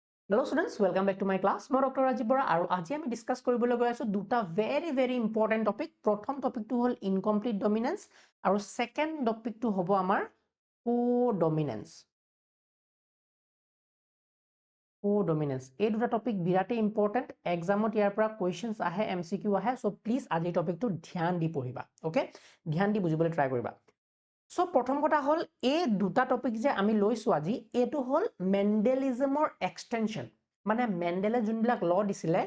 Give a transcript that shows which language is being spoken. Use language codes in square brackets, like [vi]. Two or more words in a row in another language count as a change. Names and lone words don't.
[en] Hello students, welcome back to my class. [as] মই ডক্টৰ ৰাজীৱ বৰা আৰু আজি আমি ডিসকাস কৰিবলৈ গৈ আছো দুটা [en] very important topic. [as] প্ৰথম টপিকটো হ'ল [en] incomplete dominance [as] আৰু সেকেন্ড টপিকটো হ'ব আমাৰ co-dominance. [en] Co-dominance. [as] এই দুটা টপিক বিৰাটে ইম্পৰ্টেন্ট, এক্সামত ইয়াৰ পৰা কোৱেশ্চনছ আহে, MCQ আহে, [en] so please [as] আজি টপিকটো ধ্যান দি পঢ়িবা, ওকে? ধ্যান দি বুজিবলৈ ট্ৰাই কৰিবা। সো প্ৰথম কথা হল এই দুটা টপিক যে আমি লৈছো আজি এটো হল মেন্ডেলিজমৰ এক্সটেনশন মানে মেন্ডেলে যোনবিলাক ল দিছিলে